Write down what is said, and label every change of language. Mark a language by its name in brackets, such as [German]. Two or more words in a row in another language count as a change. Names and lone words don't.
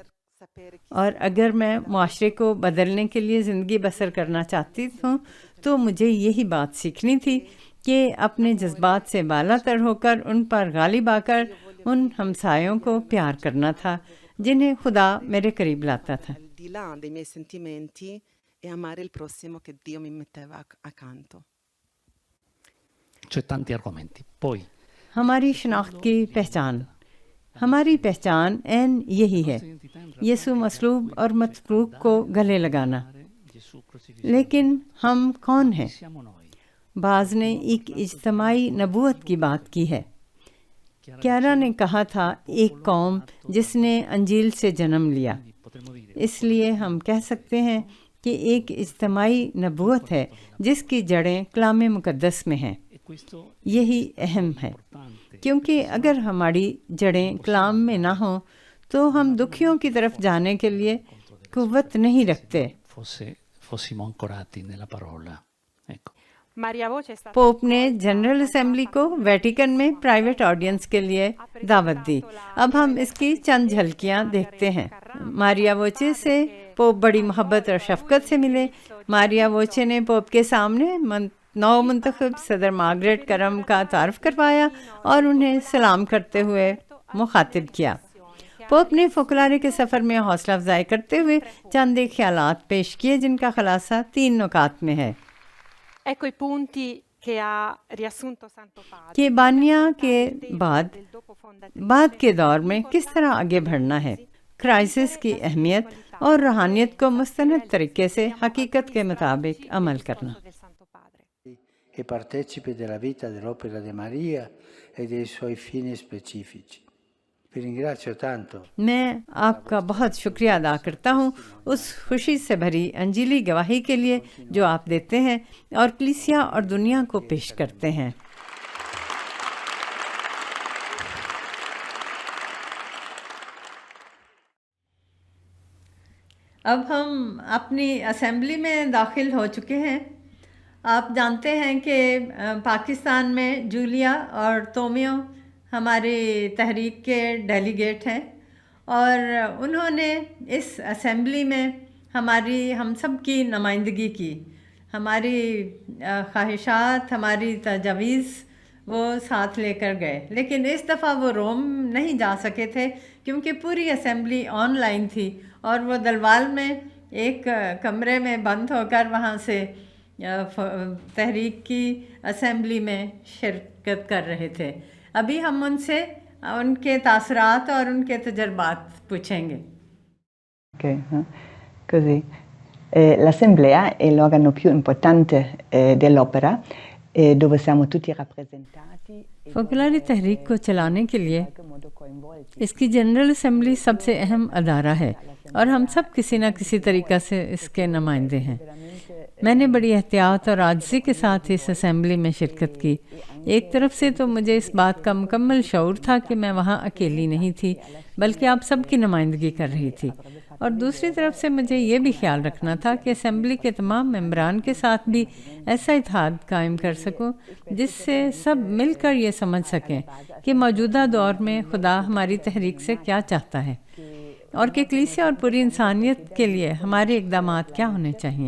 [Urdu] اور اگر میں معاشرے کو بدلنے کے لیے زندگی بسر کرنا چاہتی ہوں تو مجھے یہی بات سیکھنی تھی کہ اپنے جذبات سے بالا تر ہو کر ان پر غالب آ کر ان ہمسایوں کو پیار کرنا تھا جنہیں خدا میرے قریب لاتا تھا. [Italian] al di là dei miei sentimenti e amare il prossimo che Dio mi metteva accanto. C'è tanti argomenti. Poi [Urdu] ہماری شناخت کی پہچان. ہماری پہچان عین یہی ہے، یسوع مصلوب اور مطلوب کو گلے لگانا. لیکن ہم کون ہیں؟ بعض نے ایک اجتماعی نبوت کی بات کی ہے. کیارا نے کہا تھا ایک قوم جس نے انجیل سے جنم لیا. اس لیے ہم کہہ سکتے ہیں کہ ایک اجتماعی نبوت ہے جس کی جڑیں کلام مقدس میں ہیں. یہی اہم ہے، کیونکہ اگر ہماری جڑیں کلام میں نہ ہوں تو ہم دکھیوں کی طرف جانے کے لیے قوت نہیں رکھتے. [Italian] fossimo ancorati nella parola. Ecco. [Urdu] پوپ نے جنرل اسمبلی کو ویٹیکن میں پرائیویٹ آڈینس کے لیے دعوت دی. اب ہم اس کی چند جھلکیاں دیکھتے ہیں. ماریا ووچے سے پوپ بڑی محبت اور شفقت سے ملے. ماریا ووچے نے پوپ کے سامنے نو منتخب صدر مارگریٹ کرم کا تعارف کروایا اور انہیں سلام کرتے ہوئے مخاطب کیا. پوپ نے فوکلارے کے سفر میں حوصلہ افزائی کرتے ہوئے چند ایک خیالات پیش کیے جن کا خلاصہ 3 نکات میں ہے. [Italian] Ecco i punti che ha riassunto Santo Padre. [Urdu] کہ بانیہ کے بعد کے دور میں کس طرح آگے بڑھنا ہے، کرائسس کی اہمیت اور روحانیت کو مستند طریقے سے حقیقت کے مطابق عمل کرنا. [Italian] E partecipe della vita dell'opera di Maria e dei suoi fini specifici. Vi ringrazio tanto. [Urdu] میں آپ کا بہت شکریہ ادا کرتا ہوں اس خوشی سے بھری انجیلی گواہی کے لیے جو آپ دیتے ہیں اور کلیسیا اور دنیا کو پیش کرتے ہیں. اب ہم اپنی اسمبلی میں داخل ہو چکے ہیں. آپ جانتے ہیں کہ پاکستان میں جولیا اور تومیو ہماری تحریک کے ڈیلیگیٹ ہیں اور انہوں نے اس اسمبلی میں ہم سب کی نمائندگی کی ہماری خواہشات، ہماری تجویز وہ ساتھ لے کر گئے. لیکن اس دفعہ وہ روم نہیں جا سکے تھے کیونکہ پوری اسمبلی آن لائن تھی اور وہ دلوال میں ایک کمرے میں بند ہو کر وہاں سے تحریک کی اسمبلی میں شرکت کر رہے تھے. ابھی ہم ان سے ان کے تاثرات اور ان کے تجربات پوچھیں گے. [Italian] Così. L'assemblea è l'organo più importante dell'opera, dove siamo tutti rappresentati. [Urdu] فوکلاری تحریک کو چلانے کے لیے اس کی جنرل اسمبلی سب سے اہم ادارہ ہے اور ہم سب کسی نہ کسی طریقے سے اس کے نمائندے ہیں. میں نے بڑی احتیاط اور عاجزی کے ساتھ اس اسمبلی میں شرکت کی. ایک طرف سے تو مجھے اس بات کا مکمل شعور تھا کہ میں وہاں اکیلی نہیں تھی بلکہ آپ سب کی نمائندگی کر رہی تھی، اور دوسری طرف سے مجھے یہ بھی خیال رکھنا تھا کہ اسمبلی کے تمام ممبران کے ساتھ بھی ایسا اتحاد قائم کر سکوں جس سے سب مل کر یہ سمجھ سکیں کہ موجودہ دور میں خدا ہماری تحریک سے کیا چاہتا ہے اور کہ کلیسیا اور پوری انسانیت کے لیے ہمارے اقدامات کیا ہونے چاہیے.